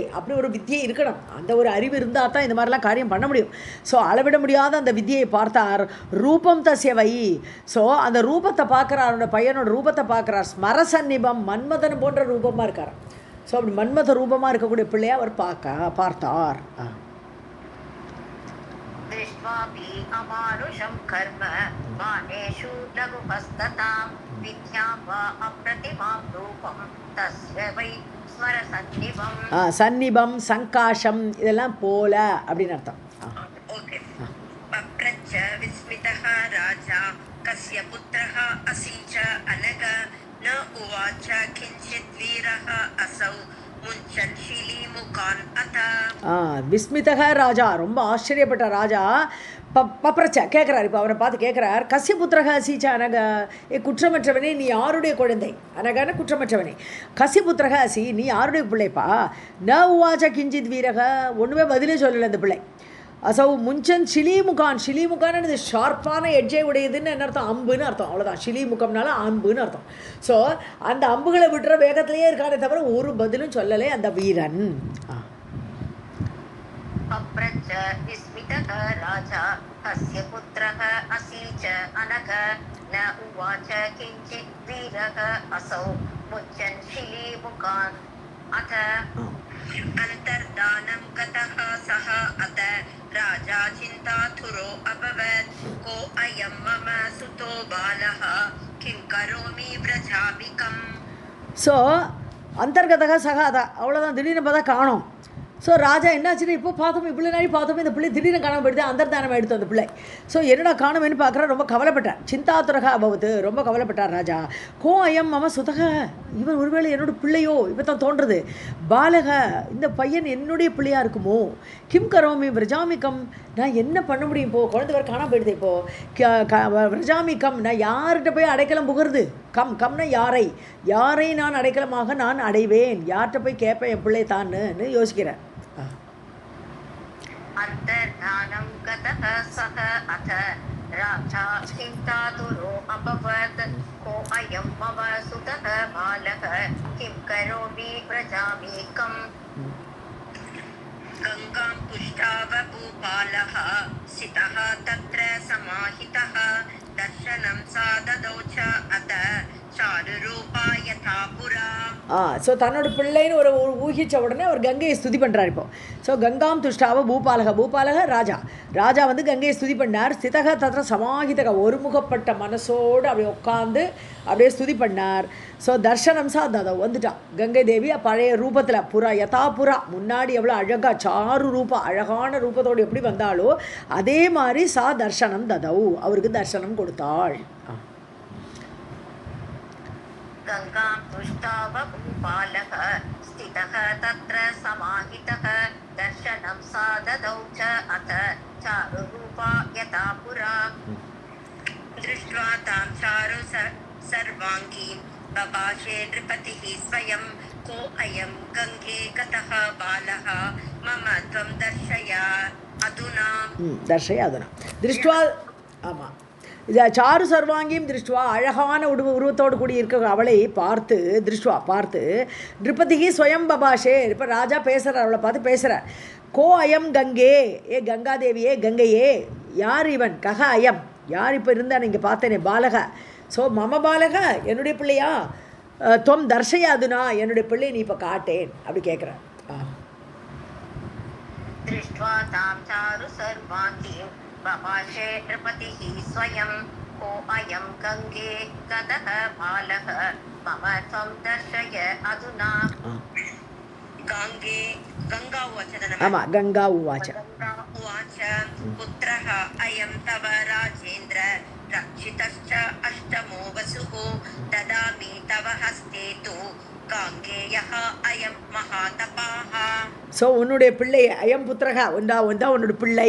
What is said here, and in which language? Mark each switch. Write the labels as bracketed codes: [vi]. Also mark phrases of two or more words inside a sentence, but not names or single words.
[ta] அப்படி ஒரு வித்தியை இருக்கணும், அந்த ஒரு அறிவு இருந்தால் தான் இந்த மாதிரிலாம் காரியம் பண்ண முடியும். ஸோ அளவிட முடியாத அந்த வித்தியை பார்த்தார். [sa] रूपं तस्य वै, [ta] ஸோ அந்த ரூபத்தை பார்க்குறார், அவனோட பையனோட ரூபத்தை பார்க்குறார். ஸ்மரசன்னிபம், மன்மதன் போன்ற ரூபமாக இருக்கார். ஸோ அப்படி மன்மத ரூபமாக இருக்கக்கூடிய பிள்ளையை அவர் பார்த்தார். [sa] दृष्ट्वापि अमानुषं कर्म बाणेषु लघुहस्ततां विद्यां वा अप्रतिमां रूपं तस्य वै स्मरसन्निभम्. [ta] சன்னிபம், சங்காஷம் இதெல்லாம் போல அப்படின்னு அர்த்தம். ओके. [sa] पप्रच्छ विस्मितः राजा कस्य पुत्रः असि च अनग न उवाच किञ्चित् वीरः असौ मुञ्चन् शिलीमुखान् अथ [ta] விஸ்மிதக ராஜா, ரொம்ப ஆச்சரியப்பட்ட ராஜா பப்ரச்ச கேட்குறார். இப்போ அவனை பார்த்து கேட்குறார், [sa] कस्य पुत्रः असि च अनघ, [ta] குற்றமற்றவனே நீ யாருடைய குழந்தை? அனகான குற்றமற்றவனே. [sa] कस्य पुत्रः असि, [ta] நீ யாருடைய பிள்ளைப்பா? [sa] न उवाच किञ्चित् वीरः, [ta] ஒன்றுமே பதிலே சொல்லலை அந்த பிள்ளை. [sa] असौ मुञ्चन् शिलीमुखान्, [ta] ஷிலிமுகான் இது ஷார்ப்பான எட்ஜை உடையதுன்னு என்ன அர்த்தம்? அம்புன்னு அர்த்தம், அவ்வளோதான். ஷிலிமுகம்னால அம்புன்னு அர்த்தம். ஸோ அந்த அம்புகளை விட்டுற வேகத்திலேயே இருக்கானே தவிர ஒரு பதிலும் சொல்லலை அந்த வீரன். [sa] पप्रच्छ विस्मितः राजा कस्य पुत्रः असि च अनघ न उवाच किञ्चित् वीरः असौ मुञ्चन् शिलीमुखान् अथ अन्तर्धानं गतः सः अथ राजा चिन्तातुरो अभवत् को अयं मम सुतो बालः किं करोमि व्रजामिकम्. [ta] ஸோ [sa] अन्तर्गतः सहसा, [ta] அவ்வளோதான். திடீர்னு பார்த்தா காணோம். ஸோ ராஜா என்னாச்சுன்னா, இப்போ பார்த்தோம், இவ்வளோ நாள் பார்த்தோம், இந்த பிள்ளை திடீர்னு காணாமல் போயிடுது, அந்தர்தானம் எடுத்து அந்த பிள்ளை. ஸோ என்னடா காணோம்னு பார்க்குறா, ரொம்ப கவலைப்பட்டார். [sa] चिन्तातुरः अभवत्, [ta] ரொம்ப கவலைப்பட்டார் ராஜா. [sa] को अयं मम सुतः, [ta] இவன் ஒருவேளை என்னோட பிள்ளையோ, இப்போ தான் தோன்றுறது. பாலக, இந்த பையன் என்னுடைய பிள்ளையாக இருக்குமோ? [sa] किं करोमि व्रजामि कम्, [ta] நான் என்ன பண்ண முடியும் இப்போது? குழந்தை வர காணாமல் போயிடுது இப்போது. விரஜாமிக்கம், நான் யார்கிட்ட போய் அடைக்கலம் புகிறது? கம்னா யாரை நான் அடைக்கலமாக நான் அடைவேன்? யார்கிட்ட போய் கேட்பேன் என் பிள்ளை தான்னு யோசிக்கிறேன். [sa] अन्तर्धानं गतः सः अथ राजा चिन्तातुरो अभवत् को अयं मम सुतः बालः किं करोमि व्रजामीकम्. गङ्गां पुष्टाव भूपालः स्थितः तत्र समाहितः दर्शनं सा ददौ च अथ चारुरूपा यथा पुरा. [ta] ஸோ தன்னோட பிள்ளைன்னு ஒரு ஊகித்த உடனே அவர் கங்கையை ஸ்துதி பண்ணுறார். இப்போ ஸோ [sa] गङ्गां तुष्टाव भूपालः [ta] ராஜா வந்து கங்கையை ஸ்துதி பண்ணார். [sa] स्थितः तत्र समाहितः, [ta] ஒருமுகப்பட்ட மனசோடு அப்படியே உட்காந்து அப்படியே ஸ்துதி பண்ணார். ஸோ [sa] दर्शनं सा ददौ, [ta] வந்துட்டான் கங்கை தேவி பழைய ரூபத்தில், புறா [sa] यथा पुरा, [ta] முன்னாடி எவ்வளோ அழகாக [sa] चारुरूपा, [ta] அழகான ரூபத்தோடு எப்படி வந்தாலோ அதே மாதிரி [sa] सा दर्शनं ददौ, [ta] அவருக்கு தர்ஷனம் கொடுத்தாள். [sa] गङ्गां तुष्टाव भूपालः स्थितः तत्र समाहितः दर्शनं सा ददौ च अथ चारुरूपा यथा पुरा. दृष्ट्वा तां चारु सर्वाङ्गीं बभाषे नृपतिः स्वयं को अयं गङ्गे गतः बालः मम त्वं दर्शय अधुना. दृष्ट्वा, [ta] ஆமாம், இது [sa] चारु सर्वाङ्गीं दृष्ट्वा, [ta] அழகான உருவத்தோடு கூடி இருக்க அவளை பார்த்து, திருஷ்டுவா பார்த்து, [sa] नृपतिः स्वयं बभाषे, [ta] இப்போ ராஜா பேசுகிறார், அவளை பார்த்து பேசுகிறார். [sa] को अयं गङ्गे, [ta] ஏ கங்காதேவியே, கங்கையே, யார் இவன்? [sa] कः अयम्, [ta] யார் இப்போ இருந்தா இங்கே பார்த்தேனே, பாலக. ஸோ [sa] मम बालः, [ta] என்னுடைய பிள்ளையா? [sa] त्वं दर्शय अधुना, [ta] என்னுடைய பிள்ளை நீ இப்போ காட்டேன் அப்படி கேட்குறேன். [sa] दृष्ट्वा तां चारु सर्वाङ्गीं बभाषे नृपतिः स्वयं को अयं गङ्गे गतः बालः मम त्वं दर्शय अधुना. गङ्गा उवाच, [ta] ஆமாம், கங்கா உவாச்ச, [sa] पुत्रः अयं तव राजेन्द्र रक्षितश्च अष्टमो वसुः ददामि तव हस्ते तु गाङ्गेयः अयं महातपाः. [ta] ஸோ உன்னுடைய பிள்ளை [sa] अयं पुत्रः, [ta] ஒன்றா உன்னோட பிள்ளை.